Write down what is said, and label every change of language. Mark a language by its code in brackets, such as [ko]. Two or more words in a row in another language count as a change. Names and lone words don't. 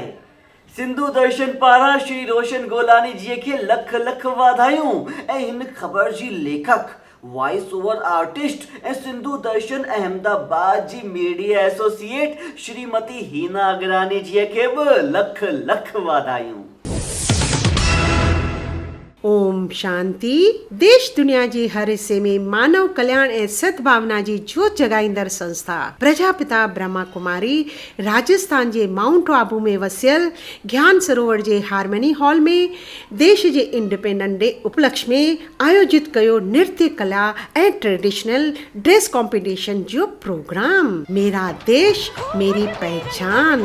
[sd] सिंधु दर्शन पारां श्री रोशन गोलानी जी खे लख लख वाधायूं ऐं हिन ख़बर जी लेखक, [en] voice over artist [sd] ऐं सिंधु दर्शन अहमदाबाद जी [en] media associate [sd] श्रीमती हीना अगरानी जी खे बि लख लख वाधायूं। ओम शांति। देश दुनिया जे हर हिस्से में मानव कल्याण ऐं सद्भावना जी जोत जगाईंदड़ संस्था प्रजापिता ब्रह्मा कुमारी राजस्थान जे माउंट आबू में वसियल ज्ञान सरोवर जे हारमनी हॉल में देश जे [en] Independence Day [sd] उपलक्ष्य में आयोजित कयो नृत्य कला ऐं [en] traditional dress competition [sd] जो प्रोग्राम मेरा देश मेरी पहचान।